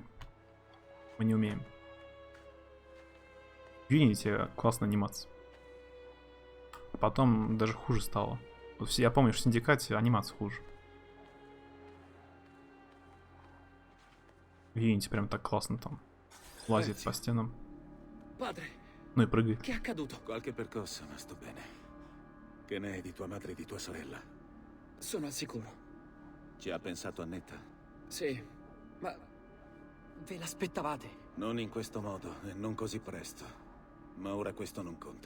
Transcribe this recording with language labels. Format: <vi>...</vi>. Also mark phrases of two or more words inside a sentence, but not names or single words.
<ru>Мы не умеем. В Unity классная анимация. А потом даже хуже стало. Вот я помню, что в Синдикате анимация хуже. В Unity прям так классно там. Лазит по стенам.</ru> <it>Padre,</it> <ru>Ну и прыгает.</ru> <it>che è accaduto? Qualche percossa, ma sto bene. Che ne è di tua madre e di tua sorella? Sono al sicuro. Ci ha pensato Annetta? Sì, ma ve l'aspettavate? Non in questo modo e non così presto. Ma ora questo non conta.</it>